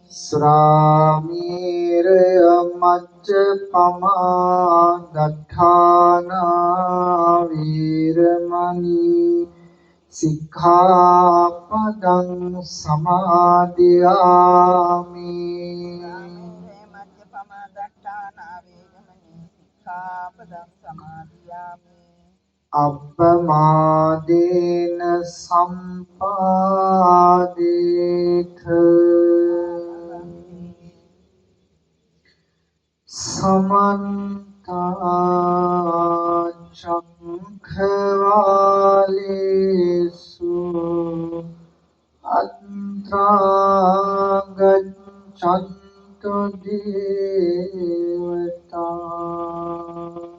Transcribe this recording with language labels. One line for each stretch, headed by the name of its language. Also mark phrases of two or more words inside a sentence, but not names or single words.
Pali: ශ්‍රාමීරය මච්චපමා දඨානා වීරමණී සික්ඛාපදං සමාදියාමි මජ්ජපමදට්ඨානා වේරමණී සික්ඛාපදං සමාදියාමි අප්පමාදේන සම්පාදේත සමන්ත චක්ඛවාලේසු අත්‍රා ගච්ඡන්තු දේවතා